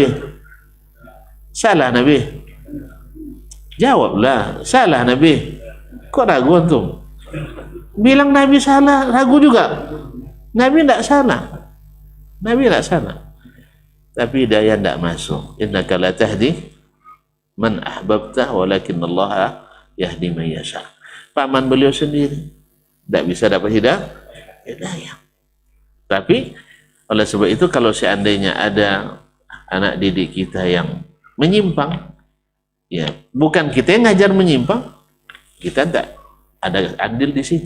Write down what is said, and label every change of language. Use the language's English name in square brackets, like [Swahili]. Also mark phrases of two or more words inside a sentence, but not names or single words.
[Indonesian] Salah Nabi? Jawablah, salah Nabi. Kok ragu antum? Bilang Nabi salah, ragu juga. Nabi tidak salah. Tapi hidayah tidak masuk. [Arabic] إنك لا تهدي من أحببت ولكن الله يهدي من يشاء. [Indonesian] Paman beliau sendiri tidak bisa dapat hidayah. Tapi oleh sebab itu, kalau seandainya ada anak didik kita yang menyimpang, ya bukan kita yang ngajar menyimpang, kita tidak ada adil di situ.